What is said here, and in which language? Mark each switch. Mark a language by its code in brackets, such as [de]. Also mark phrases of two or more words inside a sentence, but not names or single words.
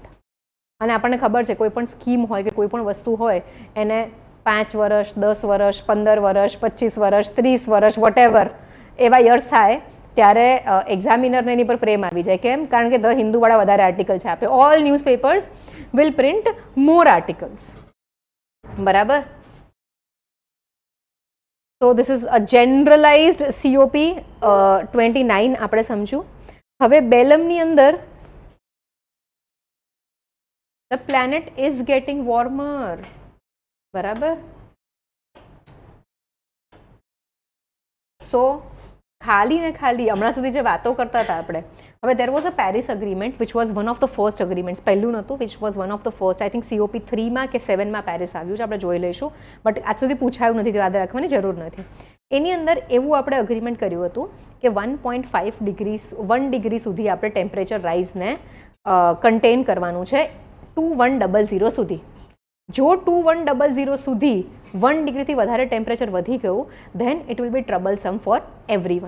[gu] અને આપણને ખબર છે કોઈ પણ સ્કીમ હોય કે કોઈ પણ વસ્તુ હોય એને 5 વર્ષ, 10 વર્ષ, 15 વર્ષ, 25 વર્ષ, 30 વર્ષ, વોટેવર એવા યર્સ થાય ત્યારે એક્ઝામિનરને એની પર પ્રેમ આવી જાય. કેમ? કારણ કે ધ હિન્દુવાળા વધારે આર્ટિકલ છાપે. [en] all newspapers will print more articles. [gu] બરાબર? [en] So this is a generalized COP29 [gu] આપણે સમજ્યું. હવે બેલમની અંદર [en] the planet is getting warmer. [gu] બરાબર? So ખાલી ને ખાલી હમણાં સુધી જે વાતો કરતા હતા આપણે, હવે [en] there was a Paris agreement which was one of the first agreements. [gu] પહેલું નહોતું, [en] which was one of the first. I think COP3 [gu] માં કે 7 માં પેરિસ આવ્યું છે, આપણે જોઈ લઈશું. બટ આજ સુધી પૂછાયું નથી, યાદ રાખવાની જરૂર નથી. એની અંદર એવું આપણે અગ્રીમેન્ટ કર્યું હતું કે 1.5 ડિગ્રી સુધી આપણે [en] temperature rise [gu] કન્ટેન કરવાનું છે 2100 સુધી. જો 2100 સુધી 1 ડિગ્રીથી વધારે ટેમ્પરેચર વધી ગયું [en] then it will be troublesome for everyone.